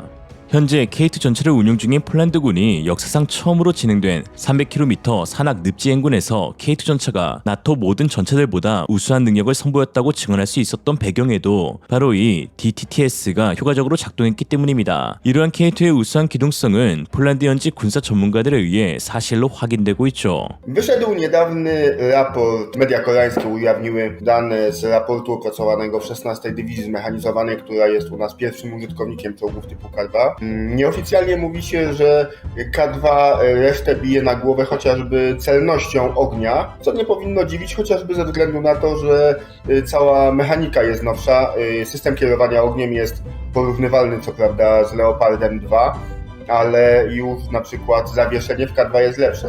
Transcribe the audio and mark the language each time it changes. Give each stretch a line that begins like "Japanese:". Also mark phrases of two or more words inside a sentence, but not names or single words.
Korean: 현재 K2 전차를 운용 중인 폴란드군이 역사상 처음으로 진행된 300km 산악 늪지 행군에서 K2 전차가 나토 모든 전차들보다 우수한 능력을 선보였다고 증언할 수 있었던 배경에도 바로 이 DTTS가 효과적으로 작동했기 때문입니다. 이러한 K2의 우수한 기동성은 폴란드 현지 군사 전문가들에 의해 사실로 확인되고 있죠.
Polish: Wyszedł niedawny raport, media koreańskie ujawniły dane z raportu opracowanego w 16 Dywizji Zmechanizowanej, która jest u nas pierwszym użytkownikiem czołgów typu K2. Nieoficjalnie mówi się, że K2 resztę bije na głowę chociażby celnością ognia, co nie powinno dziwić chociażby ze względu na to, że cała mechanika jest nowsza, system kierowania ogniem jest porównywalny co prawda z Leopardem 2, ale już na przykład zawieszenie w K2 jest lepsze.